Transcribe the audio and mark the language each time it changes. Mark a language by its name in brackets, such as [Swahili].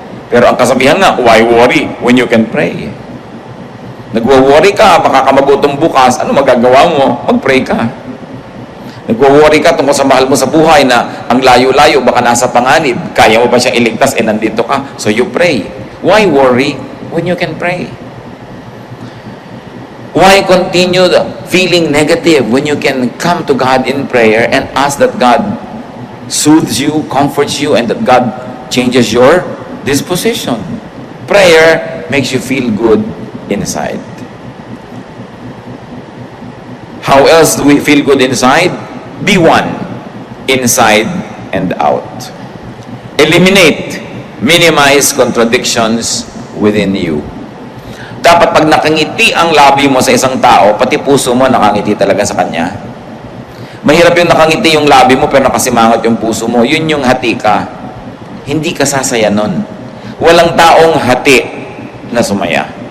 [Filipino] Pero ang kasabihan nga, [English] why worry when you can pray? [Filipino] Nagwo-worry ka, baka ka magutom bukas, ano magagawa mo? Mag-pray ka. Nagwo-worry ka tungkol sa mahal mo sa buhay na ang layo-layo, baka nasa panganib, kaya mo ba siyang iligtas, nandito ka, [English] so you pray. Why worry when you can pray? Why continue feeling negative when you can come to God in prayer and ask that God soothes you, comforts you, and that God changes your disposition? Prayer makes you feel good inside. How else do we feel good inside? Be one, inside and out. Eliminate, minimize contradictions within you. [Filipino] Dapat pag nakangiti ang labi mo sa isang tao, pati puso mo nakangiti talaga sa kanya. Mahirap yung nakangiti yung labi mo pero nakasimangot yung puso mo. Yun yung hati ka. Hindi ka sasaya nun. Walang taong hati na sumaya.